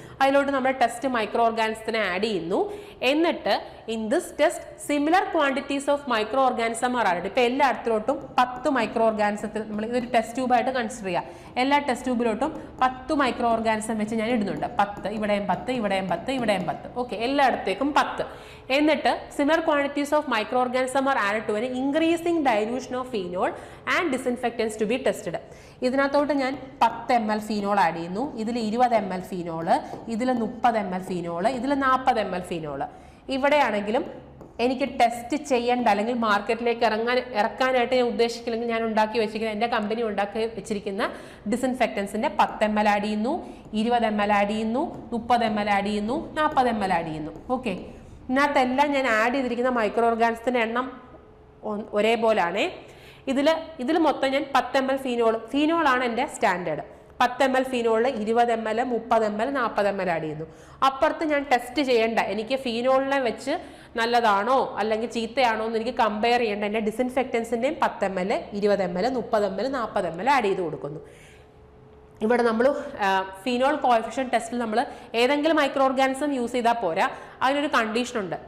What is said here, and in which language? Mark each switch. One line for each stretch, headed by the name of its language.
Malayalam: അതിലോട്ട് നമ്മൾ test micro ഓർഗാനിസത്തിനെ add ചെയ്യുന്നു.
English: എന്നിട്ട് in this test similar quantities of microorganism are add.
Malayalam: ഇപ്പൊ എല്ലായിടത്തിലോട്ടും 10 മൈക്രോ ഓർഗാനിസത്തിൽ നമ്മൾ ഇതൊരു ടെസ്റ്റ് ട്യൂബായിട്ട് കൺസിഡർ ചെയ്യുക. എല്ലാ ടെസ്റ്റ് ട്യൂബിലോട്ടും 10 മൈക്രോ ഓർഗാനിസം വെച്ച് ഞാൻ ഇടുന്നുണ്ട്. 10, ഇവിടെയും 10, ഇവിടെയും 10, ഇവിടെയും 10. ഓക്കെ, എല്ലായിടത്തേക്കും 10. എന്നിട്ട്
English: Similar quantities of microorganism are add to an increasing dilution of phenol and disinfectants to be tested.
Malayalam: ഇതിനകത്തോട്ട് ഞാൻ 10 ml ഫീനോൾ ആഡ് ചെയ്യുന്നു. ഇതിൽ 20 ml ഫീനോള്, ഇതിൽ 30 ml ഫീനോള്, ഇതിൽ 40 ml ഫീനോള്. ഇവിടെയാണെങ്കിലും എനിക്ക് ടെസ്റ്റ് ചെയ്യേണ്ട അല്ലെങ്കിൽ മാർക്കറ്റിലേക്ക് ഇറക്കാനായിട്ട് ഞാൻ ഉദ്ദേശിക്കില്ലെങ്കിൽ ഞാൻ ഉണ്ടാക്കി വെച്ചിരിക്കുന്ന എൻ്റെ കമ്പനി ഉണ്ടാക്കി വെച്ചിരിക്കുന്ന ഡിസിൻഫെക്റ്റൻസിൻ്റെ 10 ml ആഡ് ചെയ്യുന്നു, 20 ml ആഡ് ചെയ്യുന്നു, 30 ml ആഡ് ചെയ്യുന്നു, 40 ml ആഡ് ചെയ്യുന്നു. ഓക്കെ, ഇതിനകത്തെല്ലാം ഞാൻ ആഡ് ചെയ്തിരിക്കുന്ന മൈക്രോ ഓർഗാനിസത്തിൻ്റെ എണ്ണം ഒരേപോലെയാണ്. ഇതിൽ മൊത്തം ഞാൻ 10 ml ഫീനോളാണ് എൻ്റെ standard. 10 ml ഫീനോളിൽ 20 ml, 30 ml, 40 ml add ചെയ്യുന്നു. അപ്പുറത്ത് ഞാൻ ടെസ്റ്റ് ചെയ്യേണ്ട, എനിക്ക് ഫീനോളിനെ വെച്ച് നല്ലതാണോ അല്ലെങ്കിൽ ചീത്തയാണോ എന്ന് എനിക്ക് കമ്പയർ ചെയ്യേണ്ട എൻ്റെ ഡിസിൻഫെക്റ്റൻസിൻ്റെയും 10 ml, 20 ml, 30 ml, 40 ml add ചെയ്ത് കൊടുക്കുന്നു. ഇവിടെ നമ്മൾ ഫീനോൾ കോഎഫിഷ്യൻ ടെസ്റ്റിൽ നമ്മൾ ഏതെങ്കിലും മൈക്രോ ഓർഗാനിസം യൂസ് ചെയ്താൽ പോരാ, അതിനൊരു കണ്ടീഷൻ ഉണ്ട്.